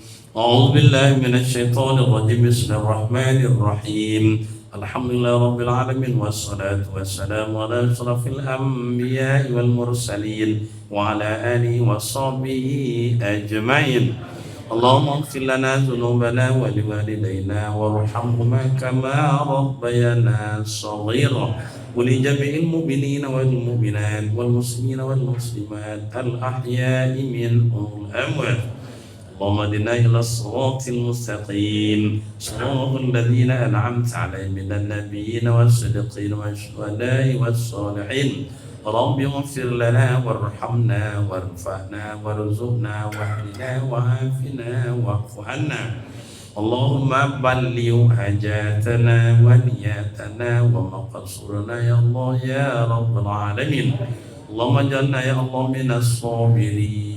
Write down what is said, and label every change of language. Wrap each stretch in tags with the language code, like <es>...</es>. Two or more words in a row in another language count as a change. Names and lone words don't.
<ar>أعوذ بالله من الشيطان الرجيم بسم الله الرحمن الرحيم. الحمد لله رب العالمين والصلاة والسلام على أشرف الأنبياء والمرسلين وعلى آله وصحبه أجمعين. اللهم اغفر لنا ذنوبنا ولوالدينا وارحمهما كما ربيانا صغيرا ولجميع المؤمنين والمؤمنات والمسلمين والمسلمات الأحياء منهم أموات. اللهم اهدنا الى الصراط المستقيم صراط الذين انعمت عليهم من النبيين والصديقين والشهداء والصالحين رب اغفر لنا وارحمنا وارفعنا وارزقنا واهدنا وعافنا واعف عنا اللهم بلغ حاجاتنا ونياتنا ومقصورنا يا الله يا رب العالمين اللهم اجعلنا يا الله من الصابرين</ar>